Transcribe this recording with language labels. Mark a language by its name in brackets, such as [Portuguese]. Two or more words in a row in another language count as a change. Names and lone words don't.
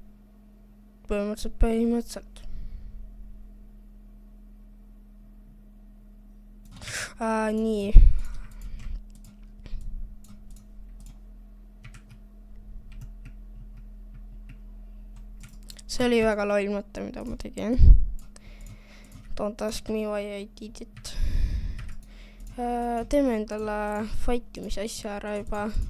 [Estonian] Nii. See oli väga loll mõte, mida ma tegin. [English] Don't ask me why I did it. [Estonian] Teeme endale fightimise asja ära juba.